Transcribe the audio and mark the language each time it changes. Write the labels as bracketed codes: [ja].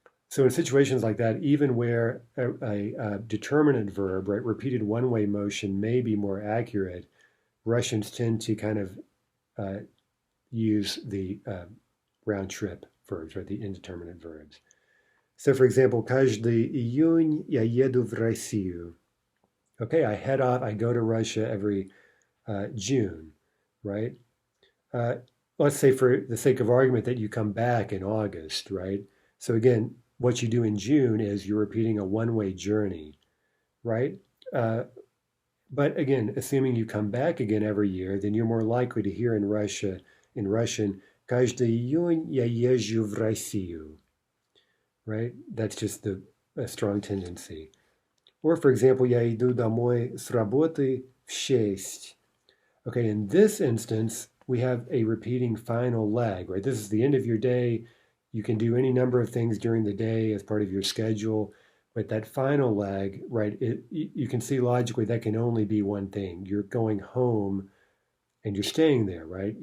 [en] So in situations like that, even where a determinate verb, right, repeated one-way motion may be more accurate, Russians tend to kind of uh, use the round trip verbs, right, the indeterminate verbs. So for example, [ru] каждый июнь я еду в Россию. [en] Okay, I head off, I go to Russia every June, right? Uh, let's say for the sake of argument that you come back in August, right? So again, what you do in June is you're repeating a one-way journey, right? Uh, but again, assuming you come back again every year, then you're more likely to hear in Russian, [ru] каждый июнь я езжу в Россию, [en] right? That's just a strong tendency. Or for example, [ru] я иду домой с работы в 6. [en] Okay, in this instance, we have a repeating final leg, right? This is the end of your day. You can do any number of things during the day as part of your schedule, but that final leg, right, you can see logically that can only be one thing. You're going home and you're staying there, right?